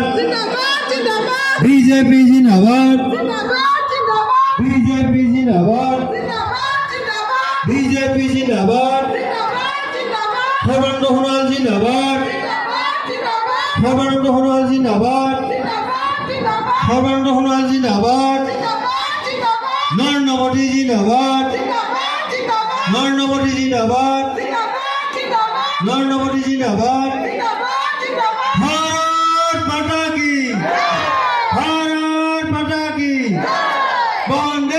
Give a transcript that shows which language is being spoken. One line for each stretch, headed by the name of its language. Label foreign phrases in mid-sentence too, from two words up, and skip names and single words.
Hindi: बीजेपी ज़िंदाबाद, बीजेपी ज़िंदाबाद, बीजेपी ज़िंदाबाद, सर्बानंद सोनोवाल ज़िंदाबाद, सर्बानंद सोनोवाल ज़िंदाबाद, सर्बानंद सोनोवाल ज़िंदाबाद, नरेंद्र मोदी ज़िंदाबाद, नरेंद्र मोदी ज़िंदाबाद, नरेंद्र मोदी ज़िंदाबाद, भारत माता की, भारत माता की, वंदे